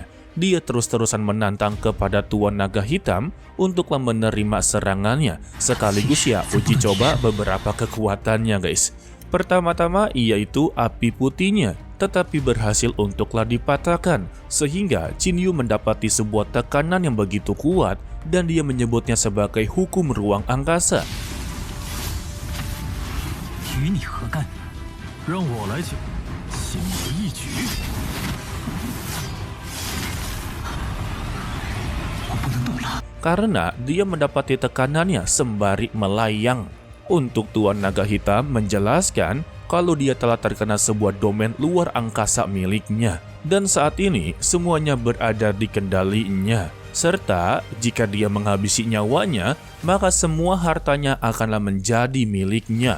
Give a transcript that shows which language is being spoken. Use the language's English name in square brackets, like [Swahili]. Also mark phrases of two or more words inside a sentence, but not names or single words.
[Indonesian] Dia terus-terusan menantang kepada Tuan Naga Hitam untuklah menerima serangannya, sekaligus ya uji coba beberapa kekuatannya guys. Pertama-tama yaitu api putihnya, tetapi berhasil untuklah dipatahkan, sehingga Qin Yu mendapati sebuah tekanan yang begitu kuat dan dia menyebutnya sebagai hukum ruang angkasa. [Chinese] 与你何干？让我来请，轻而易举。我不能动了。 [Indonesian] Karena dia mendapati tekanannya sembari melayang. Untuk Tuan Naga Hitam menjelaskan kalau dia telah terkena sebuah domain luar angkasa miliknya. Dan saat ini semuanya berada di kendalinya. Serta jika dia menghabisi nyawanya, maka semua hartanya akanlah menjadi miliknya.